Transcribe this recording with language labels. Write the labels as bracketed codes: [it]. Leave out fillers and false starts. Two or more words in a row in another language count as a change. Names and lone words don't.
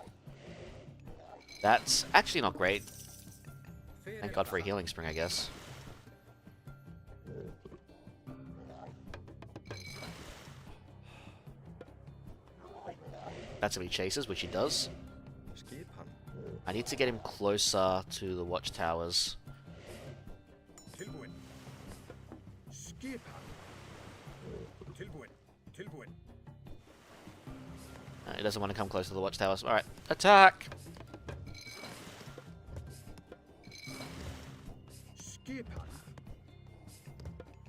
[en] That's actually not great. Thank God for a healing spring, I guess. That's if he chases, which he does. [is] Skipan. [en] I need to get him closer to the watchtowers. [is] Tilbúin. Skipan. Tilbúin. [en] He doesn't want to come close to the watchtowers. Alright, attack! [is] Skipan.